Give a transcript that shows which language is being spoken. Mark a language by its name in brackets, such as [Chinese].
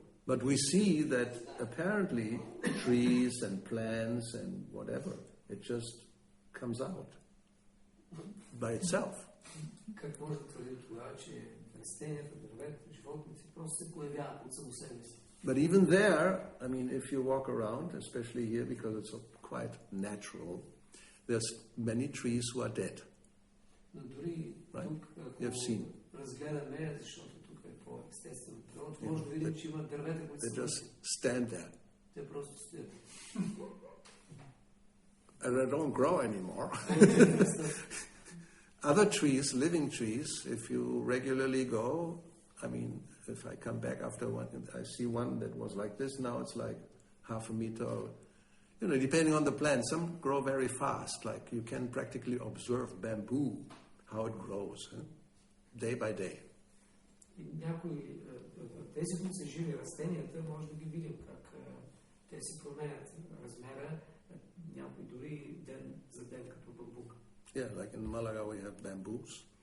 [English] But we see that apparently trees and plants and whatever, it just comes out by itself. [Bulgarian] Как може да твърдим това, че растенията, дървета, животните просто се появяват от само себе си? [English] But even there, I mean, if you walk around, especially here, because it's quite natural, there's many trees who are dead. [Bulgarian] Но дори тук, ако разгледаме, защото тук е по-естествено природ, може да видим, че има дървета, които [English] They just stand there. [Bulgarian] Те просто стоят. [English] And they don't grow anymore. Other trees, living trees, if you regularly go, I mean, if I come back after one, I see one that was like this, now it's like half a meter, or, you know, depending on the plant. Some grow very fast, like you can practically observe bamboo, how it grows, day by day. [Bulgarian] Някои тези, които са живи растенията, може да ги видим как те си променят размера, някои дори ден за ден като бамбук. [English] Yeah, like in Malaga we have bamboos.